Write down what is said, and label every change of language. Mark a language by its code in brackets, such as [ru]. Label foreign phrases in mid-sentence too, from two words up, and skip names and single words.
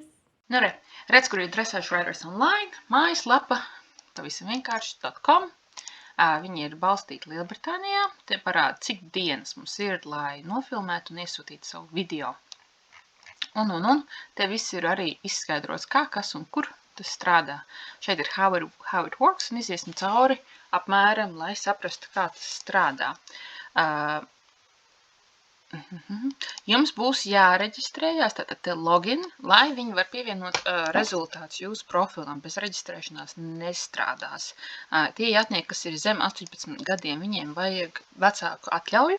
[lv] Nu redz, kur ir Dressage Riders Online, mājaslapa, pavisam vienkārši.com. Viņi ir balstīti Lielbritānijā. Te parāda, cik dienas mums ir, lai nofilmētu un iesūtītu savu video. Un. Te viss ir arī izskaidrots, kā, kas un kur tas strādā. Šeit ir [en] how it works, [lv] un iziesim cauri apmēram, lai saprastu, kā tas strādā. Jums būs jāreģistrējās, tātad te login, lai viņi var pievienot rezultātus jūsu profilam. Bez reģistrēšanās nestrādās. Tie jātnieki, kas ir zem 18 gadiem, viņiem vajag vecāku atļauju.